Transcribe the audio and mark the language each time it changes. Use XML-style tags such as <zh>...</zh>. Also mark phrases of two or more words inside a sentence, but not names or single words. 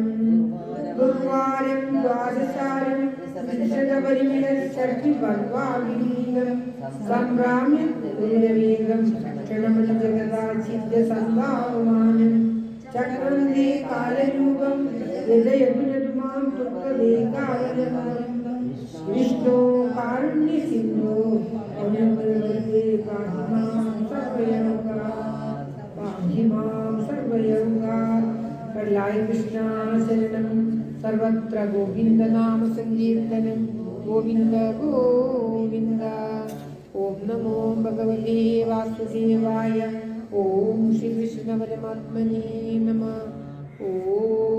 <sa>ഗുരുവാരം ദ്വാദശാരം പരിമിതം സംഭ്രാമ്യം ഗുരുരവേഗം ക്ഷണമണി ജഗദാചിദ്യസംഭാവമാനം ചക്രന്തേ കാലരൂപം ഹൃദയഗുണരുമാം തുക്തദേകാവലം വിഷ്ണോ കാരുണ്യസിന്ധോ അനുഗ്രഹേ പാഹിമാം സർവയോഗാ. लाय कृष्णा शरणं सर्वत्र गोविन्दनाम सङ्कीर्तनं गोविन्द गोविन्द। ॐ नमो भगवते वासुदेवाय। ॐ श्रीकृष्णपरमात्मने नमः। ॐ</sa>